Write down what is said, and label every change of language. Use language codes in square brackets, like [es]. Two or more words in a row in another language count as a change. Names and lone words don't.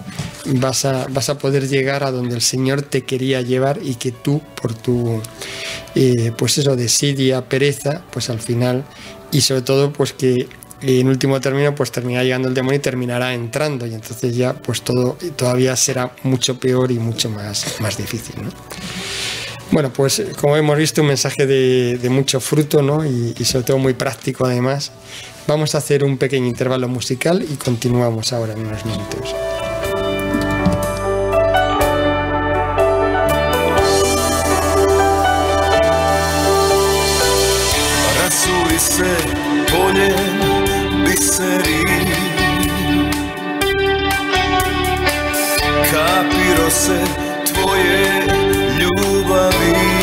[es] vas a poder llegar a donde el Señor te quería llevar, y que tú por tu pues eso, desidia, pereza, pues al final, y sobre todo pues que en último término pues termina llegando el demonio y terminará entrando, y entonces ya pues todo todavía será mucho peor y mucho más difícil, ¿no? Bueno, pues como hemos visto, un mensaje de mucho fruto, ¿no? Y sobre todo muy práctico además. Vamos a hacer un pequeño intervalo musical y continuamos ahora en unos minutos. [hr] Rasuli se poljem biseri, kapiro se tvoje ljubavi,